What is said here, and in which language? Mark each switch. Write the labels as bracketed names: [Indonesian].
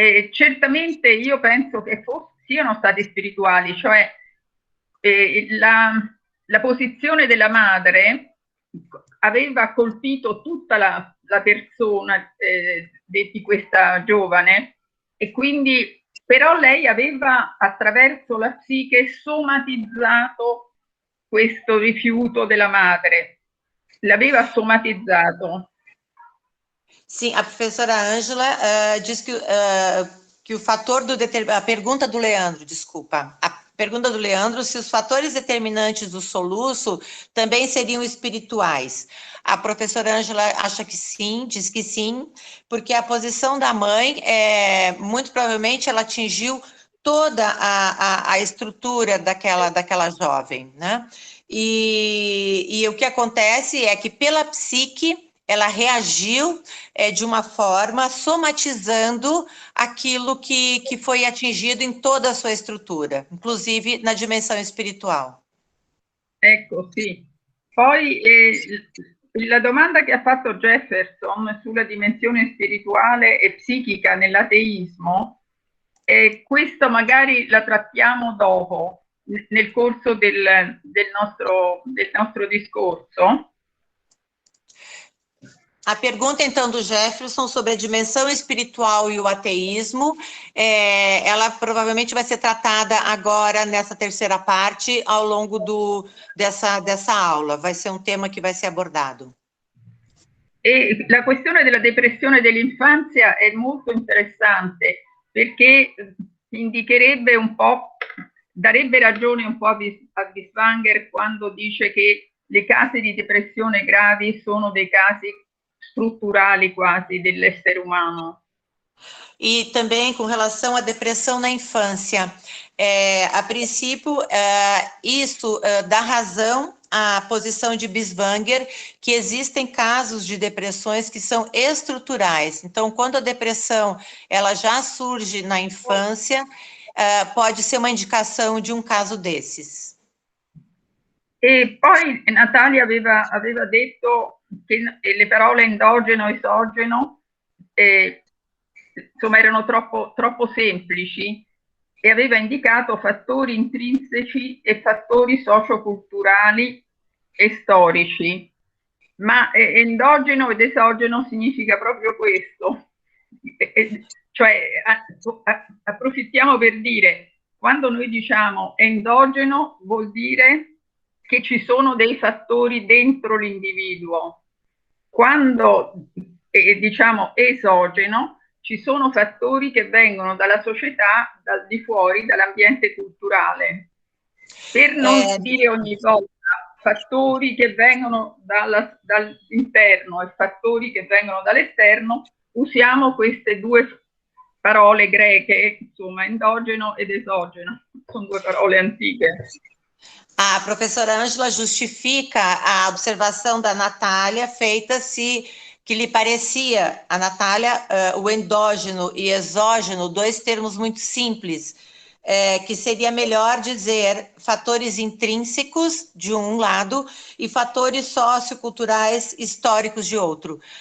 [Italian] Certamente io penso che siano stati spirituali, cioè la posizione della madre aveva colpito tutta la persona di questa giovane, e quindi però lei aveva attraverso la psiche somatizzato questo rifiuto della madre, l'aveva somatizzato. [Portuguese] Sim, a professora Ângela diz que o fator a pergunta do Leandro, desculpa, a pergunta do Leandro, se os fatores determinantes do soluço também seriam espirituais. A professora Ângela acha que sim, diz que sim, porque a posição da mãe, muito provavelmente, ela atingiu toda a estrutura daquela jovem, né? E o que acontece é que pela psique, ela reagiu de uma forma somatizando aquilo que foi atingido em toda a sua estrutura, inclusive na dimensão espiritual. [Italian] Ecco, sì. Poi la domanda che ha fatto Jefferson sulla dimensione spirituale e psichica nell'ateismo, questo magari la trattiamo dopo, nel corso del nostro discorso. [Portuguese] A pergunta, então, do Jefferson sobre a dimensão espiritual e o ateísmo, ela provavelmente vai ser tratada agora nessa terceira parte, ao longo dessa aula. Vai ser um tema que vai ser abordado. [Italian] E la questione della depressione dell'infanzia è molto interessante, perché indicherebbe un po', darebbe ragione un po' a Binswanger quando dice che le casi di depressione gravi sono dei casi strutturali quasi dell'essere umano. [Portuguese] E também com relação à depressão na infância. A princípio, isso dá razão à posição de Binswanger, que existem casos de depressões que são estruturais. Então, quando a depressão ela já surge na infância, pode ser uma indicação de um caso desses. [Italian] E poi Natalia aveva detto che le parole endogeno e esogeno insomma erano troppo semplici, e aveva indicato fattori intrinseci e fattori socioculturali e storici. Ma endogeno ed esogeno significa proprio questo. Cioè, approfittiamo per dire, quando noi diciamo endogeno vuol dire che ci sono dei fattori dentro l'individuo. Quando diciamo esogeno, ci sono fattori che vengono dalla società, dal di fuori, dall'ambiente culturale. Per non dire ogni volta fattori che vengono dall'interno e fattori che vengono dall'esterno, usiamo queste due parole greche, insomma, endogeno ed esogeno, sono due parole antiche. [Portuguese] A professora Ângela justifica a observação da Natália feita que lhe parecia, a Natália, o endógeno e exógeno, dois termos muito simples, que seria melhor dizer fatores intrínsecos de um lado e fatores socioculturais históricos de outro.